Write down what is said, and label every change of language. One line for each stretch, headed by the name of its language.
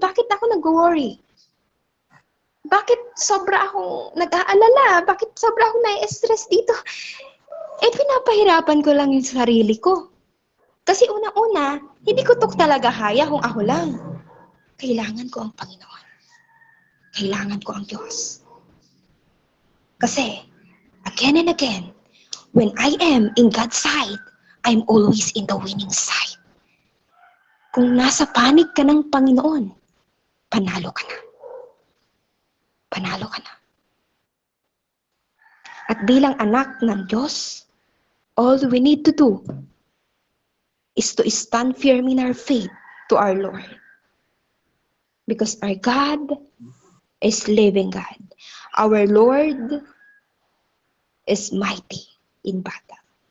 Filipino: Bakit ako nag-worry? Bakit sobra akong nag-aalala? Bakit sobra akong nai-stress dito? Pinapahirapan ko lang yung sarili ko. Kasi una-una, hindi ko to talaga kaya kung ako lang. Kailangan ko ang Panginoon. Kailangan ko ang Diyos. Kasi,
English: again and again, when I am in God's side, I'm always in the winning side.
Filipino: Kung nasa panig ka ng Panginoon, panalo ka na. Panalo ka na. At bilang anak ng Diyos,
English: all we need to do is to stand firm in our faith to our Lord. Because our God is living God. Our Lord is mighty in battle.